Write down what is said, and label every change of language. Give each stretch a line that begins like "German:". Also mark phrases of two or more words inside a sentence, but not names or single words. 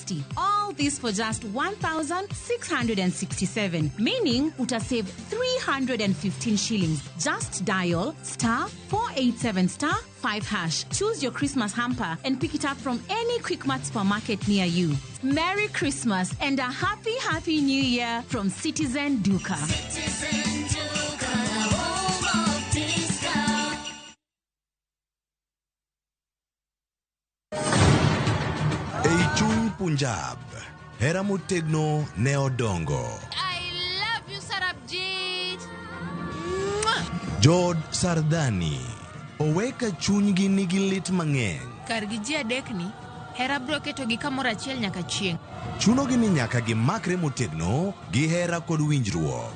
English: All All this for just 1,667, meaning uta save 315 shillings. Just dial *487*5#. Choose your Christmas hamper and pick it up from any Quickmart supermarket near you. Merry Christmas and a happy New Year from Citizen Duka.
Luo (Kenya and Tanzania): Eichung Punjab, hera motegno ne odongo.
English: I love you, Sarabjit.
Luo (Kenya and Tanzania): Jod Sardani, oweka chunygi nigi lit mang'eny. Kargi ji adekni, hera bro keto gi kamoro achiel nyaka chieng'. Chunogi ni nyaka gimakre motegno gi hera kod winjruok.